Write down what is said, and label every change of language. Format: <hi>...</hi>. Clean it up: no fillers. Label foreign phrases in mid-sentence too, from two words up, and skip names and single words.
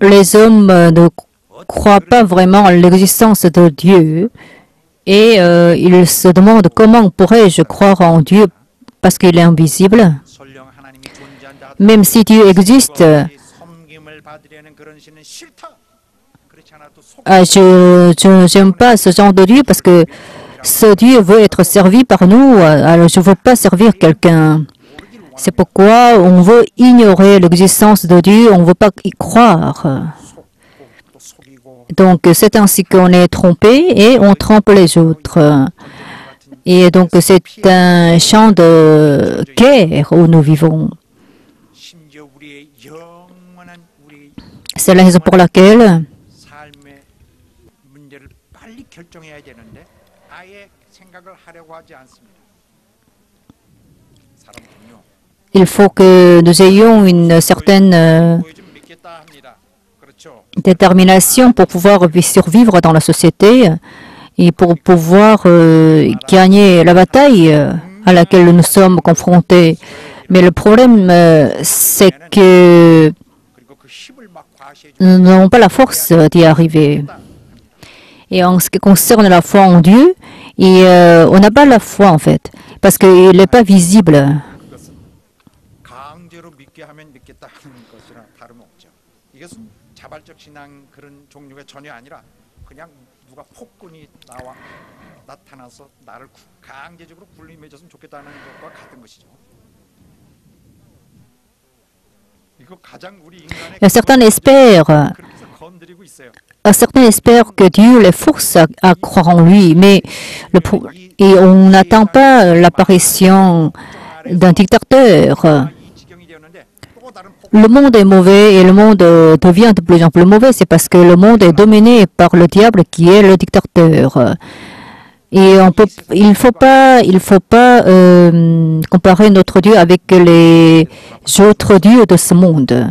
<fr>les hommes ne croient pas vraiment à l'existence de Dieu et ils se demandent comment pourrais-je croire en Dieu parce qu'il est invisible.</fr> <ko>설령 하나님이 존재한다</ko> <fr>Même si Dieu existe,</fr> <ko>섬김을 받으려는 그런 신은 싫다. 그렇지 않아도 속</ko> <fr>je n'aime pas ce genre de Dieu parce que ce Dieu veut être servi par nous, alors je ne veux pas servir quelqu'un. C'est pourquoi on veut ignorer l'existence de Dieu, on ne veut pas y croire.</fr> <ko>또 속이고</ko> <fr>Donc c'est ainsi qu'on est trompé et on trompe les autres. Et donc c'est un champ de guerre où nous vivons.</fr> <ko>심지어 우리의 영원한 우리</ko> <fr>C'est la raison pour laquelle</fr> <ko>삶의 문제를 빨리 결정해야 되는데 아예 생각을 하려고 하지 않습니다. 사람들은요.</ko> <fr>il faut que nous ayons une certaine</fr> <ko>보여주면 믿겠다 합니다. 그렇죠.</ko> <fr>détermination pour pouvoir survivre dans la société et pour pouvoir gagner la bataille à laquelle nous sommes confrontés. Mais le problème, c'est que</fr> <ko>그리고 그 힘을 막 과시해</ko> <fr>nous n'avons pas la force d'y arriver. Et en ce qui concerne la foi en Dieu, et, on n'a pas la foi en fait, parce qu'il n'est pas visible.</fr> <ko>것은 강제로 믿게 하면 믿겠다 하는 것이나 다름없죠. 이것은 자발적 신앙 그런 종류가 전혀 아니라 그냥 누가 폭군이 나타나서 나를 강제적으로 군림해줬으면 좋겠다는 것과 같은 것이죠. 이거 가장 우리 인간의</ko> <fr>Certains espèrent,</fr> <ko>그렇게 해서 건드리고 있어요.</ko> <fr>certains espèrent que Dieu les force à croire en lui, mais et on n'attend pas l'apparition d'un dictateur.</fr> <ko>이 지경이 되었는데 또 다른 폭</ko> <fr>Le monde est mauvais et le monde devient de plus en plus mauvais. C'est parce que le monde est dominé par le diable qui est le dictateur. Et il faut pas comparer notre Dieu avec les autres dieux de ce monde.</fr>